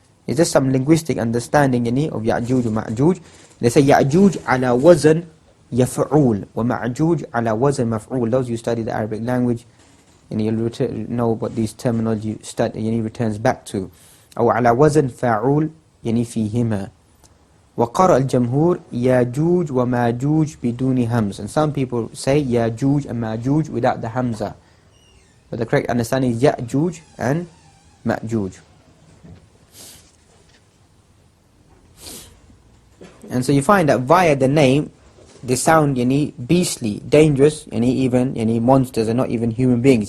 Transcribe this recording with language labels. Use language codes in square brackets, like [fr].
[en] It's just some linguistic understanding of Ya'juj and Ma'juj. They say Ya'juj [ar] ala wazn yaf'ul wa Ma'juj ala wazn maf'ul. [en] Those who study the Arabic language, you'll know what these terminology returns back to. [ar] Or ala wazn fa'ul fihima. وقرأ الجمهور ياجوج وماجوج بدون همز. [en] And some people say Ya'juj and Ma'juj without the hamza. But the correct understanding is Ya'juj and Ma'juj. And so you find that via the name, they sound beastly, dangerous, even monsters are not even human beings.